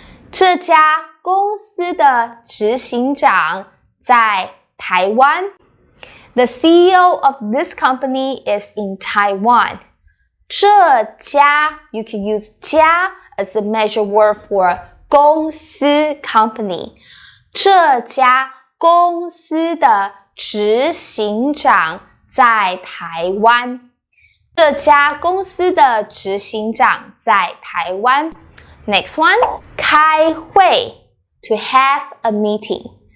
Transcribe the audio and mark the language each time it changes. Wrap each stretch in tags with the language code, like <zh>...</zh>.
<zh>这家公司的执行长在台湾。</zh> <en>The CEO of this company is in Taiwan. 这家 you can use 家 as a measure word for 公司 company.</en> <zh>这家公司的执行长在台湾。这家公司的执行长在台湾。</zh> <en>Next one, 开会 to have a meeting.</en>